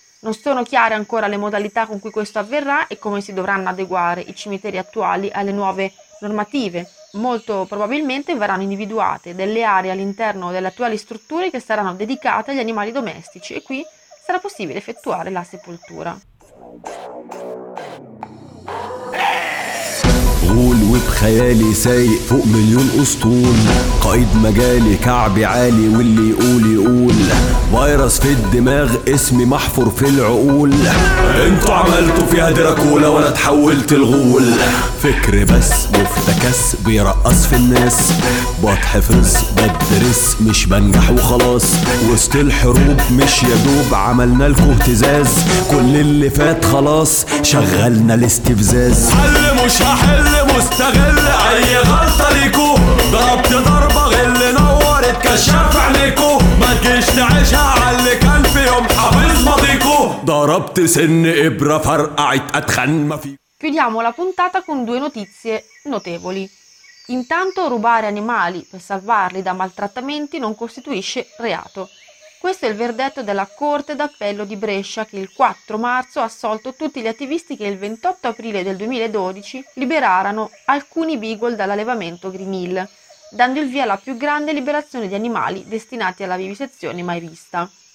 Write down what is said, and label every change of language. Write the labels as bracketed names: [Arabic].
[Italian] Non sono chiare ancora le modalità con cui questo avverrà e come si dovranno adeguare i cimiteri attuali alle nuove normative. Molto probabilmente verranno individuate delle aree all'interno delle attuali strutture che saranno dedicate agli animali domestici e qui sarà possibile effettuare la sepoltura. [Arabic] قول وبخيالي سايق فوق مليون اسطول قائد مجالي كعبي عالي واللي يقول يقول فيروس في الدماغ اسمي محفور في العقول انتوا عملتوا فيها دراكولا وانا اتحولت الغول فكر بس مفتكس بيرقص في الناس بتحفظ بدرس مش بنجح وخلاص وسط الحروب مش يدوب عملنا لكم اهتزاز كل اللي فات خلاص شغلنا الاستفزاز حل مش هحل مستغل اي غلطة ليكو ضربت ضربة غل نورت كشاف عينيكو ما تجيش تعيشها عاللي كان فيهم حافظ ماضيكو ضربت سن ابرة فرقعت اتخن ما في. [Italian] Chiudiamo la puntata con due notizie notevoli. Intanto rubare animali per salvarli da maltrattamenti non costituisce reato. Questo è il verdetto della Corte d'Appello di Brescia che il 4 marzo ha assolto tutti gli attivisti che il 28 aprile del 2012 liberarono alcuni beagle dall'allevamento Green Hill, dando il via alla più grande liberazione di animali destinati alla vivisezione mai vista.